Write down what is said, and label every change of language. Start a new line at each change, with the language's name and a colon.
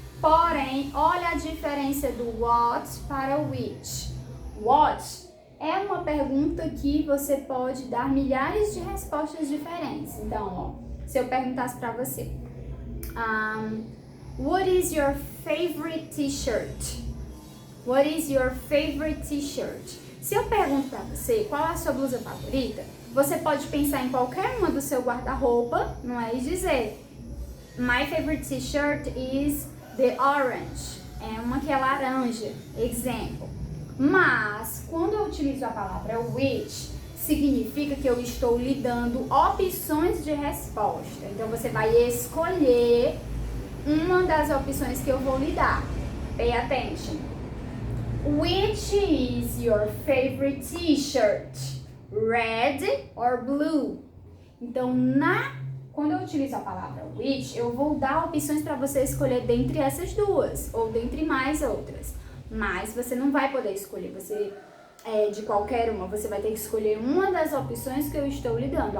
Portuguese: Porém, olha a diferença do what para o which. What é uma pergunta que você pode dar milhares de respostas diferentes. Então, ó, se eu perguntasse para você,
English: what is your favorite t-shirt? What is your favorite t-shirt?
Portuguese: Se eu pergunto para você qual é a sua blusa favorita, você pode pensar em qualquer uma do seu guarda-roupa, não é? E dizer,
English: my favorite t-shirt is the orange.
Portuguese: É uma que é laranja. Exemplo. Mas, quando eu utilizo a palavra which, significa que eu estou lhe dando opções de resposta. Então, você vai escolher uma das opções que eu vou lhe dar.
English: Pay attention. Which is your favorite t-shirt? Red or blue?
Portuguese: Então, quando eu utilizo a palavra which, eu vou dar opções para você escolher dentre essas duas, ou dentre mais outras. Mas você não vai poder escolher de qualquer uma, você vai ter que escolher uma das opções que eu estou lhe dando.